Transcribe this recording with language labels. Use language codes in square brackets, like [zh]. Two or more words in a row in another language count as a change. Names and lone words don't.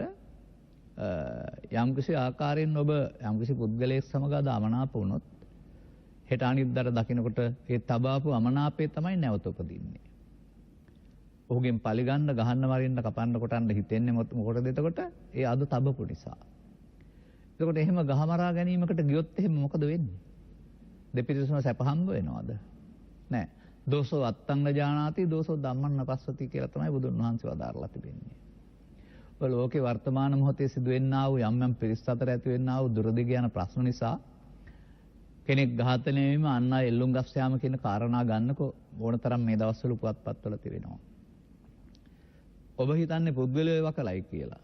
[si] යම්කිසි ආකාරයෙන් ඔබ යම්කිසි පුද්ගලයෙක් සමග අමනාප වුණොත් හෙට අනිද්දාට දකින්නකොට ඒ තබාපු අමනාපය තමයි නැවත උපදින්නේ. ඔහුගෙන් පරිගන්න, ගහන්න, මරින්න, කපන්න, කොටන්න හිතෙන්නේ මොකටද එතකොට? ඒ අද තබපු නිසා. එතකොට එහෙම ගහමරා ගැනීමකට ගියොත් එහෙම මොකද වෙන්නේ? දෙපිරිසම සැප හම්බ වෙනවද? නැහැ. [pi] දෝසෝ අත්තං ජානාති දෝසෝ ධම්මං නපස්සති [si] කියලා තමයි බුදුන් වහන්සේ වදාරලා තිබෙන්නේ. ඔය ලෝකේ වර්තමාන මොහොතේ සිදුවෙන්නා වූ යම් යම් පිරිස් අතර ඇති වෙන්නා වූ දුරදිග යන ප්‍රශ්න නිසා කෙනෙක් ඝාතනය වීම, අන් අය එල්ලුම් ගස් යාම කියන කාරණා ගන්නකො ඕනතරම් මේ දවස්වල පුවත්පත්වල තිබෙනවා. ඔබ හිතන්නේ පුද්ගලයෝ වකලයි කියලා.